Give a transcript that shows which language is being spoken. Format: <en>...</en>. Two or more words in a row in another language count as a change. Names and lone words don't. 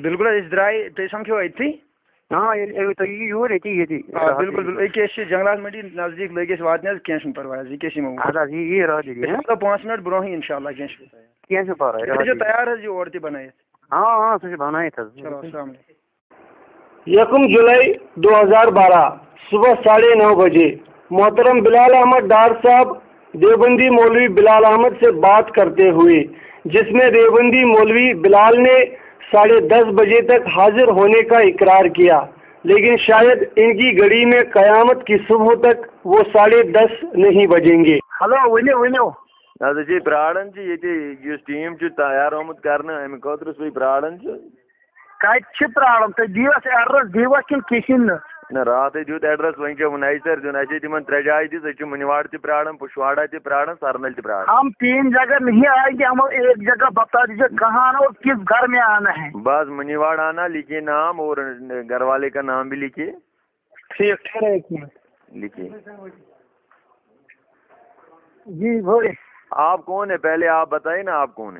<ks>بالکل أسۍ درٛاے تُہۍ سَمکھیو أتھی. ییٚلہِ تُہۍ یِیِو یور ییٚتی بالکل أکہِ أسۍ چھِ جنگلات منڈی نزدیٖک لٔگۍ أسۍ واتنہِ حظ کیٚنٛہہ چھُنہٕ پرواے حظ یہِ یِمو اَدٕ حظ یہِ رہبری 5 منٹ برونٛہٕے</ks> <ar>اِنشاء اللہ</ar> <ks>کیٚنٛہہ چھُنہٕ پرواے چھُ تیار حظ یہِ اورٕ تہِ بَنٲیِتھ. سُہ چھُ بَنٲیِتھ حظ.</ks> <ar>چلو السلام علیکم.</ar> <ur>1 جولائی 2012 صبح 9:30 بجے محترم بلال احمد ڈار صاحب دیوبندی مولوی بلال احمد سے بات کرتے ہوئے جس میں دیوبندی مولوی بلال نے 10:30 بجے تک حاضر ہونے کا اقرار کیا لیکن شاید ان کی گھڑی میں قیامت کی صبح تک وہ 10:30 نہیں بجیں گے.</ur> <ks>ہلو ؤنِو حظ چھِ پرٛاران چھِ ییٚتہِ یُس ٹیٖم چھُ تیار آمُت کرنہٕ اَمہِ خٲطرٕ سُے پرٛاران چھِ. کَتہِ چھِ پرٛاران تُہۍ دِیِو اَسہِ ایڈرَس دِیِو اَسہِ کِنہٕ کِہیٖنۍ نہٕ. نہ رات دیت ایڈریس وہیں ونائی سر دن اچھے تمن ترے جائے دس منواڑ تہ پرارن پشواڑا تہ پرارن سرنل تہ پرارن.</ks> <ur>ہم 3 جگہ نہیں آئے گے, ہم ایک جگہ بتا دیجیے کہاں آنا اور کس گھر میں آنا ہے. بس منواڑ آنا, لکھیے نام اور گھر والے کا نام بھی لکھیے. ٹھیک ٹھہرے ایک منٹ لکھیے. جی بھائی آپ کون ہے پہلے آپ بتائیے نا آپ کون ہے.</ur>